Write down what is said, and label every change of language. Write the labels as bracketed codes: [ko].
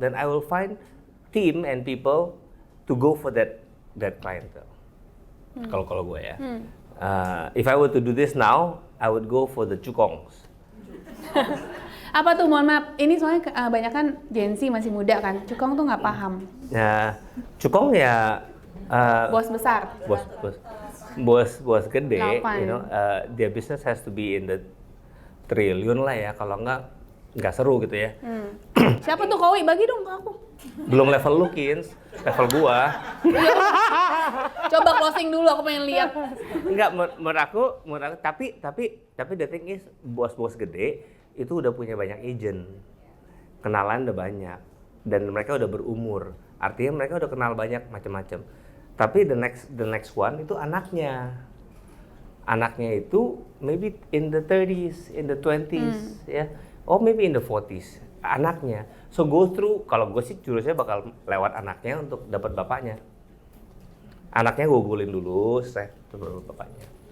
[en] Then I will find team and people to go for that clientele. [id] Kalau gue ya. [en] If I were to do this now, I would go for the cukongs. [id] Apa tuh, mohon maaf, ini soalnya banyak kan Gen Z masih muda kan, cukong tuh nggak paham. Nah, cukong ya bos besar. Bos gede, [en] you know, their business has to be in the triliun [id] lah ya, kalau nggak seru gitu ya. Siapa tuh Kowi? Bagi dong ke aku. Belum level lu, Kins, level gua. Coba closing dulu, aku pengen lihat. Enggak, menurut aku, tapi [en] the thing is, [id] bos-bos gede itu udah punya banyak agent, kenalan udah banyak, dan mereka udah berumur, artinya mereka udah kenal banyak macam-macam. Tapi [en] the next one [id] itu anaknya itu [en] maybe in the 30s, in the 20s, ya, or maybe in the 40s, [id] anaknya. [en] So go through, [id] kalau gue sih jurusnya bakal lewat anaknya untuk dapat bapaknya. Anaknya gue gulin dulu, saya dapat bapaknya.